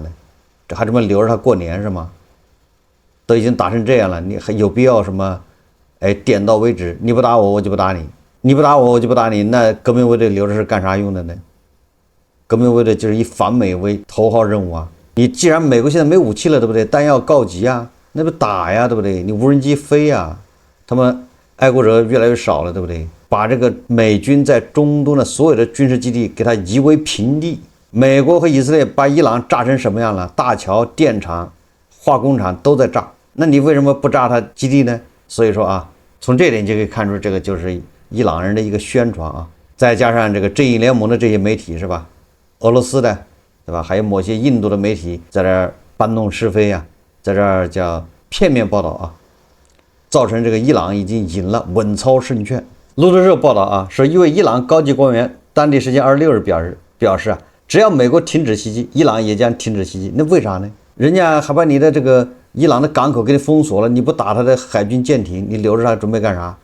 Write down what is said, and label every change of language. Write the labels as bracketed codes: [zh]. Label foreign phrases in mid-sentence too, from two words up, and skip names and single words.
[zh] 這還這麼留着他過年是嗎？都已經打成這樣了，你還有必要什麼點到為止，你不打我我就不打你，你不打我我就不打你，那革命衛隊留着是幹啥用的呢？革命卫队就是以反美為头號任務你既然美國現在沒武器了，對不對？彈藥告急那不打呀，對不對？你無人機飛他們愛國者越來越少了，對不對？把這個美軍在中東的所有的軍事基地給它夷為平地。美國和以色列把伊朗炸成什麼樣了？大橋、電廠、化工廠都在炸，那你為什麼不炸它基地呢？所以說从這點就可以看出，這個就是伊朗人的一個宣傳啊，再加上這個正義聯盟的這些媒體是吧？俄羅斯的，對吧？還有某些印度的媒體在這兒搬弄是非啊，在這兒叫片面報道啊，造成這個伊朗已經贏了，穩操勝券。路透社報道啊，說一位伊朗高級官員當地時間26日表示啊，只要美國停止襲擊，伊朗也將停止襲擊。那為啥呢？人家還把你的這個伊朗的港口給你封鎖了，你不打他的海軍艦艇，你留着它準備幹啥？